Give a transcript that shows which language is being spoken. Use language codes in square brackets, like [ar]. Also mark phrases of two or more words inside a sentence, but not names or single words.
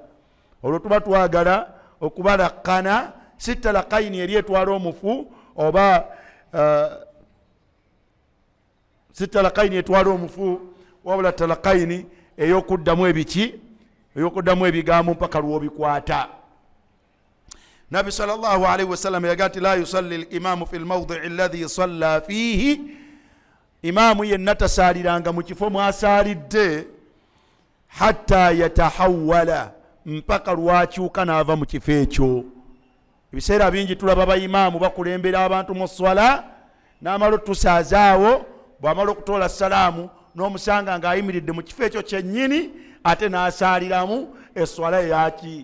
[lg] Olwo tuba twagala okubalakkana si talakaini eri etwala omufu, oba si talakaini etwala omufu, wabula talakaini ey'okuddamu ebiki, ey'okuddamu ebigambo mpaka lw'obikwata. Nabi [ar] صلى الله عليه وسلم [lg] yagati [ar] لا يصلي الإمام في الموضع الذي صلى فيه, [lg] imamu yenna tasaliranga mu kifo mwasalidde [ar] حتى يتحول, [lg] mpaka lwakyuka n'ava mu kifo ekyo. Ebiseera bingi tulaba bayimamu bakulembera abantu mu swala, n'amala otusazaawo, bw'amala okutoola salaamu n'omusanga ng'ayimiridde mu kifo ekyo kyennyini, ate n'asaliramu eswala eyaki?